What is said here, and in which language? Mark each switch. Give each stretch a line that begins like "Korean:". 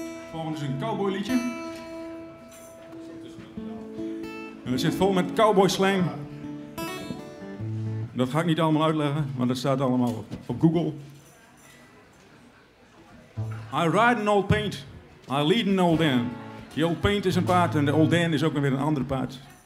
Dutch: Volgende is een cowboyliedje. En het zit vol met cowboy slang. Dat ga ik niet allemaal uitleggen, want dat staat allemaal op Google.
English: I ride an old paint, I lead an old Dan.
Dutch: Die old paint is een paard en de old Dan is ook weer een andere paard.